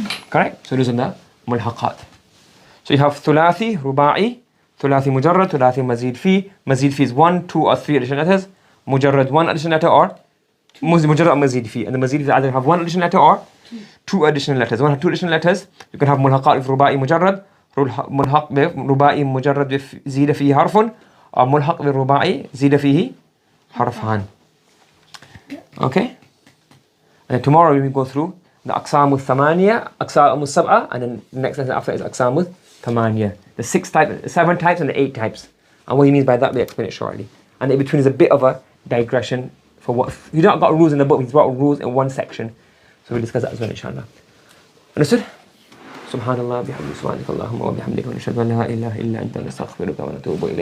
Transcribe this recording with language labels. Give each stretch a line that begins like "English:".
English: Correct? So those are the ملحقات. So you have
Arabic: ثلاثي رباعي, ثلاثي مجرد, ثلاثي مزيد فيه.
English: مزيد فيه is 1, 2 or 3 additional letters. مجرد 1 additional letter or مجرد or مزيد فيه. And the مزيد فيه either have 1 additional letter or 2 additional letters. One have 2 additional letters. You can have
Arabic: ملحقات في رباعي مجرد, ملحق برباعي مجرد زيد فيه حرف, أو ملحق بالرباعي زيد فيه حرفان.
English: Okay? And tomorrow we will go through the أقسام الثمانية, أقسام السبعة, and then the next lesson after is أقسام الثمانية. The 7 types and the 8 types. And what he means by that, we explain it shortly. And in between is a bit of a digression for what you don't got rules in the book, he's got rules in one section. So we'll discuss that as well, inshallah. Understood?
Arabic: سبحان الله بحمده سبحانك اللهم وبحمدك ونشهد أن لا إله إلا أنت نستغفرك ونتوب إليك.